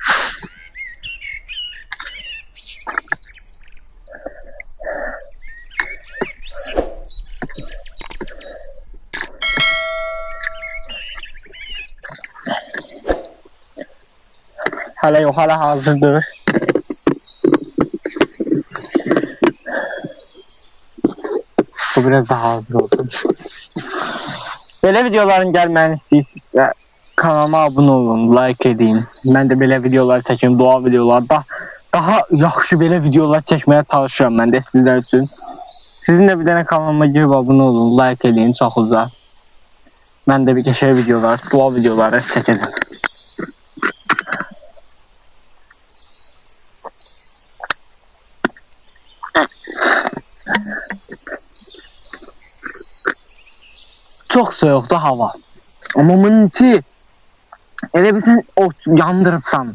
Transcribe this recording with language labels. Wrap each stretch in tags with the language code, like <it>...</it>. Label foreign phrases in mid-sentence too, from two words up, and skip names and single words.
<tr>Hala yok, hala hazırdır. Bu biraz daha hazır olsun. Böyle videoların</tr> <az>gelməni istəyirsinizsə kanalıma abunə olun, like edin. Mən də belə videolar çəkim, dua videolar. Daha yaxşı belə videolar çəkməyə çalışıram mən də sizlər üçün. Sizin də bir dənə kanalıma girib abunə olun, like edin çox uzaq. Mən də bir qəşəng videolar, dua videoları çəkəcəm.</az> <tr>Çok soğuktu hava.</tr> <az>Ama bunun içi elə bilsən o yandırıbsan.</az>